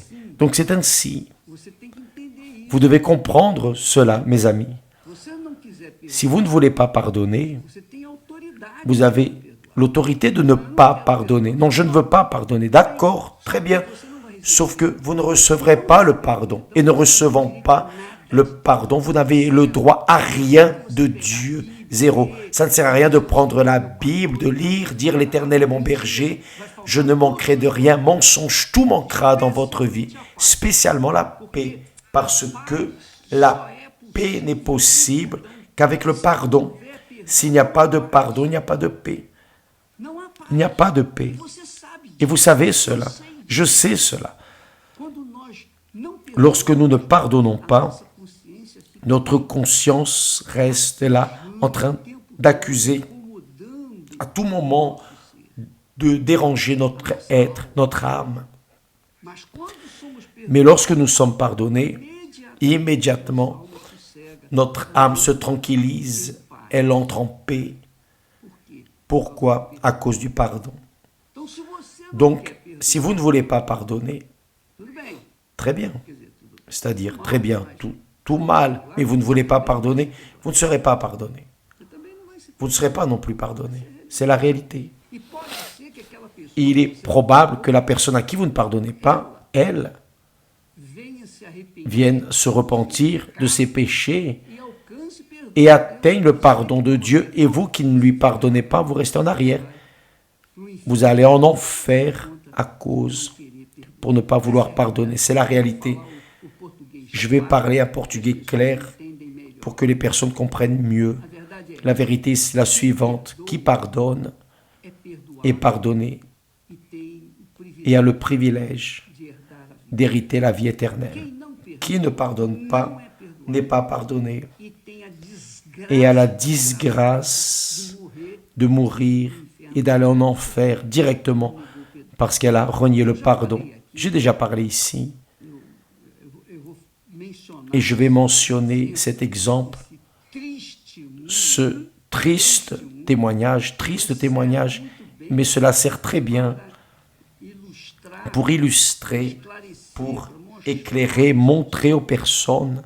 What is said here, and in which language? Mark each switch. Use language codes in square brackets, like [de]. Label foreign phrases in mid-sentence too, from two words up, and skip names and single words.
[fr] Donc c'est ainsi. [pt] Você tem que entender isso. [fr] Vous devez comprendre cela, mes amis. [pt] Se você não quiser perdoar, [fr] Si vous ne voulez pas pardonner, [pt] você tem autoridade [fr] vous [pt] para [fr] avez [pt] perdoar. [fr] l'autorité de ne pas pardonner. Non, je ne veux pas pardonner. D'accord, très bien. Sauf que vous ne recevrez pas le pardon. Et ne recevant pas le pardon, vous n'avez le droit à rien de Dieu. Zéro. Ça ne sert à rien de prendre la Bible, de lire, dire l'Éternel est mon berger, je ne manquerai de rien. Mensonge, tout manquera dans votre vie. Spécialement la paix. Parce que la paix n'est possible qu'avec le pardon. S'il n'y a pas de pardon, il n'y a pas de paix. [pt] Não há paz. [fr] Il n'y a pas de paix. [pt] Você sabe [fr] Et vous savez cela. Je sais cela. [pt] quando nós não perdoamos, [fr] Lorsque nous ne pardonnons [pt] a [fr] pas, [pt] nossa consciência fica [fr] notre conscience reste là en train d'accuser [pt] incomodando. [fr] à tout moment de déranger notre être, notre âme. [pt] Mas quando somos [fr] Mais lorsque nous sommes pardonnés, [pt] imediatamente, [fr] immédiatement, [pt] a alma sossega. [fr] notre âme se tranquillise, elle entre en paix. [pt] Por quê? [fr] Pourquoi? À cause du pardon. [pt] Então, se você não [fr] Donc, [pt] quer perdoar, [fr] si vous ne voulez pas pardonner, [pt] tudo bem. [fr] très bien. [pt] Quer dizer, tudo bem. [fr] C'est-à-dire, très bien, tout mal, mais vous ne voulez pas pardonner, vous ne serez pas pardonné. Você também não vai se Vous ne serez pas non plus pardonné. C'est la réalité. [pt] E pode ser que aquela pessoa [fr] Il est probable que la personne à qui vous ne pardonnez pas, elle, [pt] venha se arrepender [fr] vienne se repentir de ses péchés [pt] e alcance perdão. [fr] et atteigne le pardon de Dieu. Et vous qui ne lui pardonnez pas, vous restez en arrière. [pt] No inferno, [fr] Vous allez en enfer à cause pour ne pas vouloir pardonner. C'est la réalité. [pt] o [fr] Je vais parler un portugais clair pour que les personnes comprennent mieux. [pt] A verdade é, [fr] La vérité, c'est la suivante. Qui pardonne [pt] é perdoar [fr] est pardonné [pt] e tem o [fr] et a [pt] privilégio [fr] le privilège [pt] de herdar a vida. [fr] d'hériter la vie éternelle. [pt] Quem não perdoa [fr] Qui ne pardonne [pt] não [fr] pas [pt] é perdoado [fr] n'est pas pardonné [pt] e tem a desgraça [fr] et a la [pt] de [fr] disgrâce [pt] morrer [fr] de mourir et d'aller en enfer directement parce qu'elle a renié le pardon. J'ai déjà parlé ici [pt] eu vou mencionar [fr] et je vais mentionner cet exemple, [pt] esse triste mundo [fr] ce triste témoignage, mais cela sert très bien [pt] ilustrar, [fr] pour illustrer, [pt] esclarecer, [fr] pour [pt] mostrar [fr] éclairer, montrer aux personnes